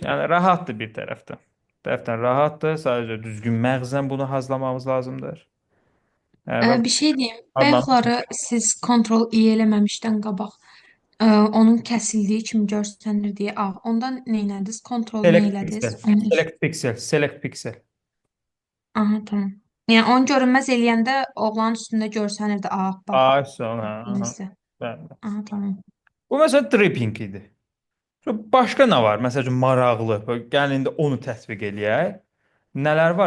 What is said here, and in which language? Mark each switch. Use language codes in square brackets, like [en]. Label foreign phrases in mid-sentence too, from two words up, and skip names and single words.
[az] Yəni, rahatdır bir tərəfdən. Bir tərəfdən rahatdır. Sadəcə düzgün məğzən bunu hazırlamamız lazımdır. Və [tr] Bir şey diyeyim. [az] adlanır. Bayaqları siz kontrol I eləməmişdən qabaq onun kəsildiyi kimi görsənir deyə ondan nə elədiniz? Kontrol nə Select elədiniz? [en] pixel. Select pixel. Select pixel. [az] Aha, tamam. Yəni onu görünməz eləyəndə oğlanın üstündə görsənirdi bax. Ay, sonra. Neysə. Bəli. Aha, tamam. Bu məsələn dripping idi. Başqa nə var? Məsəl üçün maraqlı. Gəlin indi onu tətbiq eləyək. Nələr var?